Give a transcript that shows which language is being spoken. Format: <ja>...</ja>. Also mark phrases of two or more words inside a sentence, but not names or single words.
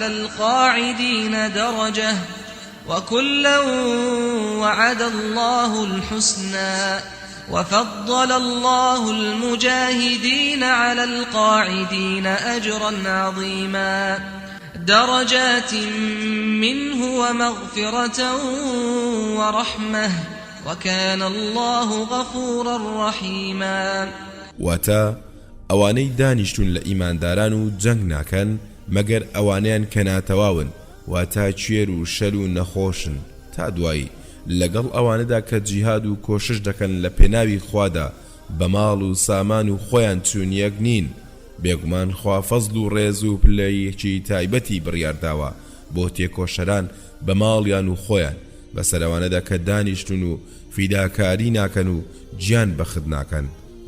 <ar>القاعدين درجة وكلا وعد الله الحسنى وفضل الله المجاهدين على القاعدين أجرا عظيما درجات منه ومغفرة ورحمة وكان الله غفورا رحيما.</ar> <ckb>واتا ئەوانەی دانیشتون لە ئیمانداران و جەنگ ناکەن مەگەر ئەوانیان کە ناتەواون واتا کوێر و شەل و نەخۆشن تا دوایی لەگەڵ ئەوانەدا کە جیهاد و کۆشش دەکەن لە پێناوی خوادا بە ماڵ و سامان و خۆیان چوون یەک نین، بێگومان خوا فەزل و ڕێز و پلەیەکی تایبەتی بڕیارداوە بۆ تێکۆشەران بە ماڵیان و خۆیان بەسەر ئەوانەدا کە دانیشتون و فیداکاری ناکەن و گیان بەخت ناکەن</ckb>